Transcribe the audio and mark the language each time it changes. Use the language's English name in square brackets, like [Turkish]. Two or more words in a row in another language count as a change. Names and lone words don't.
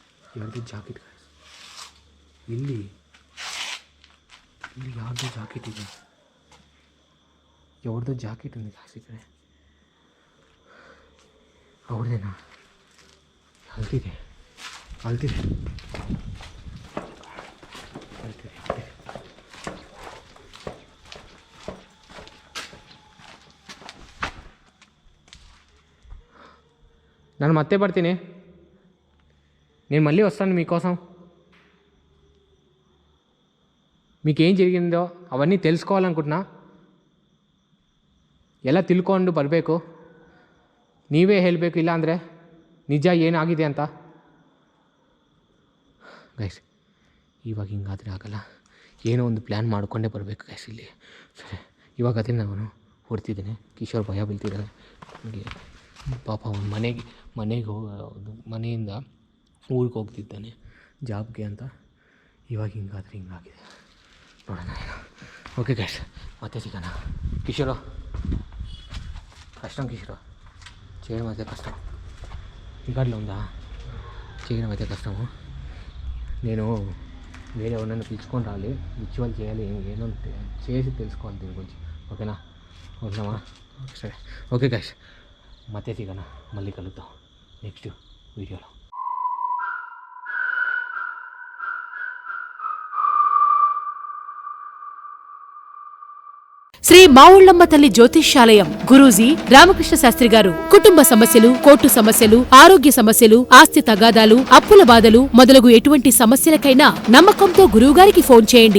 [Kannada] ಯಾರ್ದು ಜಾಕೆಟ್ ಇಲ್ಲಿ ಇಲ್ಲಿ ಯಾರ್ದು ಜಾಕೆಟ್ ಇದೆ, ಯಾವ್ದು ಜಾಕೆಟ್ ఉంది ಗಾಯ್ಸ್ ಈ ಕಡೆ. ಅವ್ರದೇನಾ? ಅಲ್ತಿದೆ ಅಲ್ತಿದೆ ಅಲ್ತಿದೆ. [Telugu] నేను మత్తే పడితేనే నేను మళ్ళీ వస్తాను మీకోసం. మీకేం జరిగిందో అవన్నీ తెలుసుకోవాలనుకుంటున్నా. [Kannada] ಎಲ್ಲ ತಿಳ್ಕೊಂಡು ಬರಬೇಕು, ನೀವೇ ಹೇಳಬೇಕು, ಇಲ್ಲ ಅಂದರೆ ನಿಜ ಏನಾಗಿದೆ ಅಂತ. ಗೈಸ್ ಇವಾಗ ಹಿಂಗಾದರೆ ಆಗಲ್ಲ, ಏನೋ ಒಂದು ಪ್ಲ್ಯಾನ್ ಮಾಡಿಕೊಂಡೇ ಬರಬೇಕು ಗೈಸ್ ಇಲ್ಲಿ. ಸರಿ ಇವಾಗ ಅದೇ ನಾನು ಹೊಡ್ತಿದ್ದೇನೆ. ಕಿಶೋರ್ ಭಯ ಬೀಳ್ತಿದ್ದಾನೆ ನನಗೆ. ಪಾಪ ಅವ್ನು ಮನೆಗೆ ಮನೆಯಿಂದ ಊರಿಗೆ ಹೋಗ್ತಿದ್ದಾನೆ ಜಾಬ್ಗೆ ಅಂತ. ಇವಾಗ ಹಿಂಗಾದರೆ ಹಿಂಗಾಗಿದೆ, ನೋಡೋಣ. ಓಕೆ ಗೈಸ್ ಮತ್ತೆ ಸಿಗೋಣ. ಕಿಶೋರು [Telugu] కష్టం కిషోర్, చేయడం అయితే కష్టం. ఇంకాట్లో ఉందా చేయడం అయితే కష్టము. నేను వేరే ఎవరినైనా పిలుచుకొని రాలి, రిచువల్ చేయాలి, ఏదో చేసి తెలుసుకోవాలి దీని గురించి. ఓకేనా? వద్దామా? సరే ఓకే గైస్ [Kannada] ಮತ್ತೆ ಸಿಗೋಣ, [Telugu] మళ్ళీ కలుద్దాం నెక్స్ట్ వీడియోలో. శ్రీ మావుళ్ళమ్మ తల్లి జ్యోతిష్యాలయం గురూజీ రామకృష్ణ శాస్త్రి గారు కుటుంబ సమస్యలు, కోర్టు సమస్యలు, ఆరోగ్య సమస్యలు, ఆస్తి తగాదాలు, అప్పుల బాధలు మొదలగు ఎటువంటి సమస్యలకైనా నమ్మకంతో గురువుగారికి ఫోన్ చేయండి.